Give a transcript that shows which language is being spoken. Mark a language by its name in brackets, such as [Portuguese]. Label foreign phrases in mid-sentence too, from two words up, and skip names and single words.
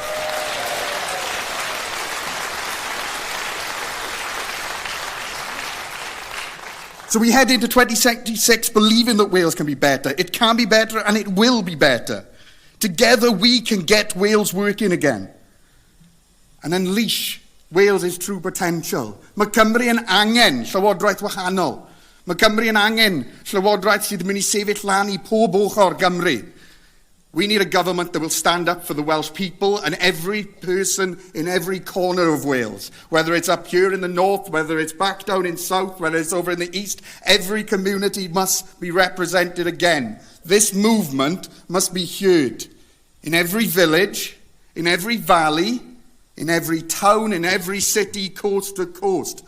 [English] So we head into 2026 believing that Wales can be better. It can be better and it will be better. Together we can get Wales working again and unleash Wales' true potential. [Welsh] Mae Cymru yn angen llywodraeth wahanol. Mae Cymru yn angen llywodraeth sydd yn mynd I sefyll lan I pob ochr Gymru. [English] We need a government that will stand up for the Welsh people and every person in every corner of Wales. Whether it's up here in the north, whether it's back down in south, whether it's over in the east, every community must be represented again. This movement must be heard in every village, in every valley, in every town, in every city, coast to coast.